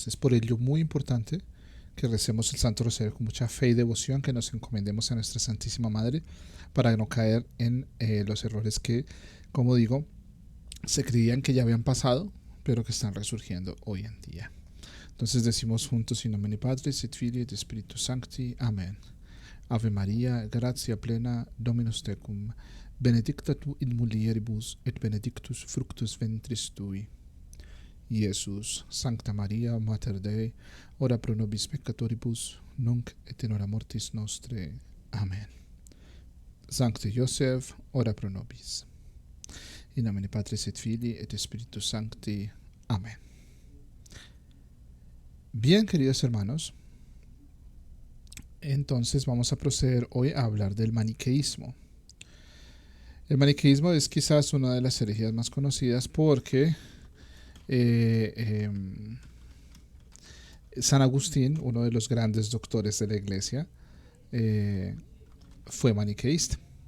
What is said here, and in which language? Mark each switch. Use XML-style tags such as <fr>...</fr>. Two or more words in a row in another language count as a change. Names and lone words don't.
<es>Es por ello muy importante que recemos el Santo Rosario con mucha fe y devoción, que nos encomendemos a nuestra Santísima Madre para no caer en los errores que, como digo, se creían que ya habían pasado, pero que están resurgiendo hoy en día. Entonces decimos juntos</es> <la>in nomine Patris et Filii et Spiritus Sancti.</la> <es>Amén.</es> <la>Ave María, gratia plena, Dominus tecum, benedicta tu in mulieribus et benedictus fructus ventris tui. Iesus, Sancta Maria, Mater Dei, ora pro nobis peccatoribus, nunc et in hora mortis nostre.</la> <es>Amén.</es> <la>Sancte Joseph, ora pro nobis. In nomine Patris et Filii et Spiritus Sancti.</la> <es>Amén. Bien, queridos hermanos, entonces vamos a proceder hoy a hablar del maniqueísmo. El maniqueísmo es quizás una de las herejías más conocidas porque San Agustín, uno de los grandes doctores de la iglesia, fue maniqueísta.</es>